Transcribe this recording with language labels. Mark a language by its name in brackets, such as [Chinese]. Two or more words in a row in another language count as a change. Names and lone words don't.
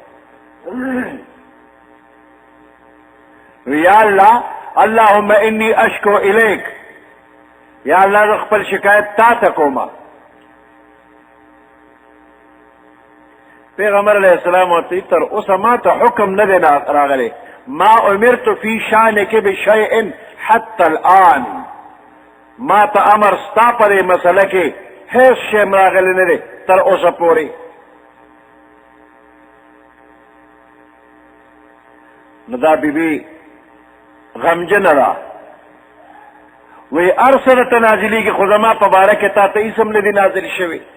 [Arabic] یا الله اللهم انی اشکو الیک، [Pashto] یا الله زه خپل شکایت تا ته کومه. پیغمبر [Arabic] علیہ السلام [Pashto] ورته تر اوسه ما ته حکم نه دی راغلی، [Arabic] ما امرت فی شانک بشیء حتی الان، [Pashto] ما ته امر ستا په دې مسله کې هیڅ شی راغلی نه دی تر اوسه پورې. نو دا بیبي غمجنه ده، وی هر څه درته نازلېږي خو زما په باره کې تا ته هېڅ هم نه دي نازل شوي.